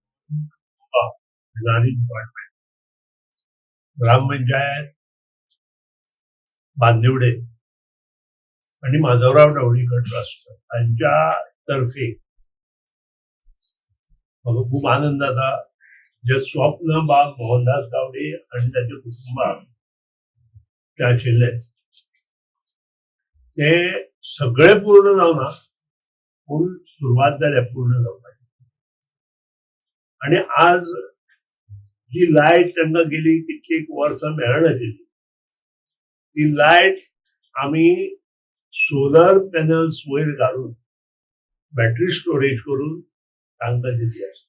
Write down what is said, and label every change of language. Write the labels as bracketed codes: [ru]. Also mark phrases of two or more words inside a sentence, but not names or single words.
[mr] डिपार्टमेंट, ग्रामपंचायत बांदिवडे आणि माधवराव ढवळीकर ट्रस्ट यांच्यातर्फे मला खूप आनंद आता जे स्वप्न बाग मोहनदास गावडे आणि त्याचे कुटुंब त्या [kok] आशिल्ले ते सगळे पूर्ण जावना पूण सुरवात जाल्या पूर्ण जावपाची. आणि आज जी लायट तांकां गेली कितलीक वर्सां मेळनाशिल्ली ती लायट आमी सोलर पॅनल्स वयर घालून बॅटरी स्टोरेज करून तांकां दिल्ली आसा.